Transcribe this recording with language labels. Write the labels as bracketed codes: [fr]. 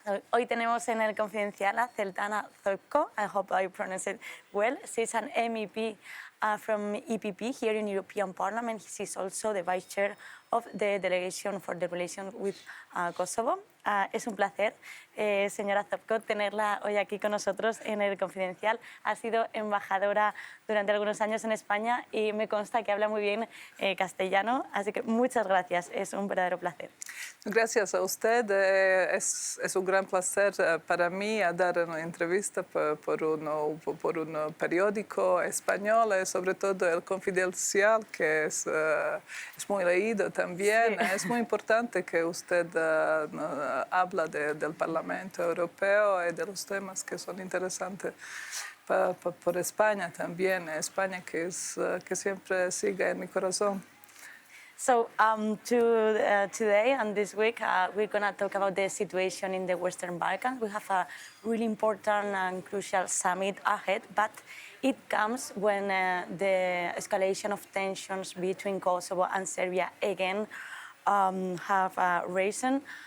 [es] Hoy tenemos en el Confidencial a Željana Zovko. [en] I hope I pronounce it well. She's an MEP from EPP here in European Parliament. She's also the Vice Chair of the Delegation for the Relations with Kosovo. [es] Es un placer, señora Zovko, tenerla hoy aquí con nosotros en el Confidencial. Ha sido embajadora durante algunos años en España y me consta que habla muy bien castellano, así que muchas gracias, es un verdadero placer. Gracias a usted, es un gran placer para mí dar una entrevista por un periódico español, sobre todo el Confidencial, que es muy leído también. Sí. Es muy importante que usted habla del Parlamento Europeo y de los temas que son interesantes por España también. España que siempre sigue en mi corazón. [en] So today and this week, we're going to talk about the situation in the Western Balkans. We have a really important and crucial summit ahead, but it comes when the escalation of tensions between Kosovo and Serbia again have risen.